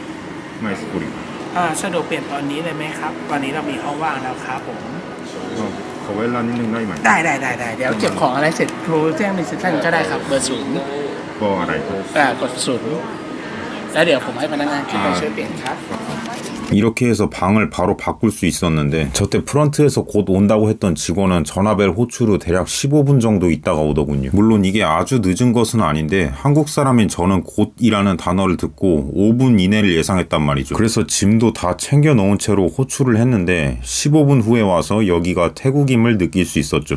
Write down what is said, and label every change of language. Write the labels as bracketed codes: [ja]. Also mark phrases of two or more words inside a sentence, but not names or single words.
[th] ไม่สูบบุหรี่ สะดวกเปลี่ยนตอนนี้เลยไหมครับตอนนี้เรามีห้องว่างแล้วครับผม ขอเวลานิดนึงได้ไหม ได้เดี๋ยวเก็บของอะไรเสร็จโทรแจ้งรีเซพชันก็ได้ครับเบอร์ศูนย์ บอกอะไรครับ กดศูนย์แล้วเดี๋ยวผมให้พนักงานขึ้นไปช่วยเปลี่ยนครับ [ko] 이렇게 해서 방을 바로 바꿀 수 있었는데 저때 프런트에서 곧 온다고 했던 직원은 전화벨 호출후 대략 15분 정도 있다가 오더군요. 물론 이게 아주 늦은 것은 아닌데 한국 사람인 저는 곧이라는 단어를 듣고 5분 이내를 예상했단 말이죠. 그래서 짐도 다 챙겨 놓은 채로 호출을 했는데 15분 후에 와서 여기가 태국임을 느낄 수 있었죠.